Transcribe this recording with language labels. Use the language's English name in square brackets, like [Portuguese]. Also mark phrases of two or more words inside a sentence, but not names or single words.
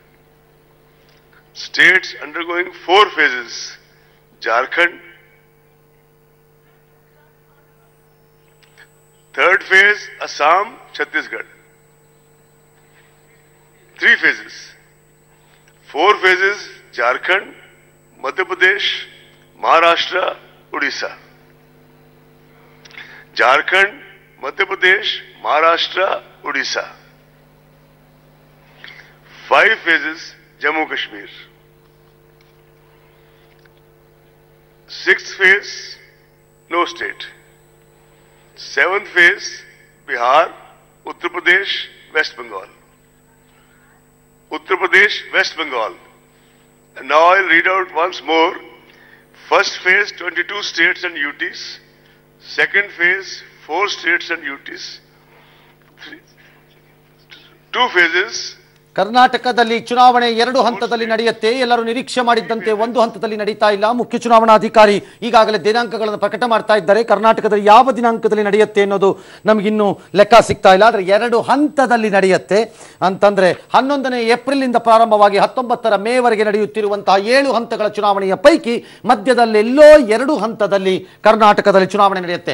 [English] States undergoing four phases. Jharkhand. Third phase, Assam, Chhattisgarh. Three phases. Four phases, Jharkhand, Madhya Pradesh, Maharashtra, Odisha. Jharkhand, Madhya Pradesh, Maharashtra, Odisha. Five phases, Jammu Kashmir. Sixth phase, no state. Seventh phase, Bihar, Uttar Pradesh, West Bengal. Uttar Pradesh, West Bengal. And now I'll read out once more. First phase, 22 states and UTs. Second phase, 4 states and UTs. Two phases. [Kannada] ಕರ್ನಾಟಕದಲ್ಲಿ ಚುನಾವಣೆ ಎರಡು ಹಂತದಲ್ಲಿ ನಡೆಯುತ್ತೆ. ಎಲ್ಲರೂ ನಿರೀಕ್ಷೆ ಮಾಡಿದ್ದಂತೆ ಒಂದು ಹಂತದಲ್ಲಿ ನಡೀತಾ ಇಲ್ಲ. ಮುಖ್ಯ ಚುನಾವಣಾಧಿಕಾರಿ ಈಗಾಗಲೇ ದಿನಾಂಕಗಳನ್ನು ಪ್ರಕಟ ಮಾಡ್ತಾ ಇದ್ದಾರೆ. ಕರ್ನಾಟಕದಲ್ಲಿ ಯಾವ ದಿನಾಂಕದಲ್ಲಿ ನಡೆಯುತ್ತೆ ಅನ್ನೋದು ನಮಗಿನ್ನೂ ಲೆಕ್ಕ ಸಿಗ್ತಾ ಇಲ್ಲ. ಆದರೆ ಎರಡು ಹಂತದಲ್ಲಿ ನಡೆಯುತ್ತೆ ಅಂತಂದ್ರೆ 11ನೇ ಏಪ್ರಿಲ್ ಇಂದ ಪ್ರಾರಂಭವಾಗಿ 19ರ ಮೇವರೆಗೆ ನಡೆಯುತ್ತಿರುವಂತಹ 7 ಹಂತಗಳ ಚುನಾವಣೆಯ ಪೈಕಿ ಮಧ್ಯದಲ್ಲೆಲ್ಲೋ 2 ಹಂತದಲ್ಲಿ ಕರ್ನಾಟಕದಲ್ಲಿ ಚುನಾವಣೆ ನಡೆಯುತ್ತೆ.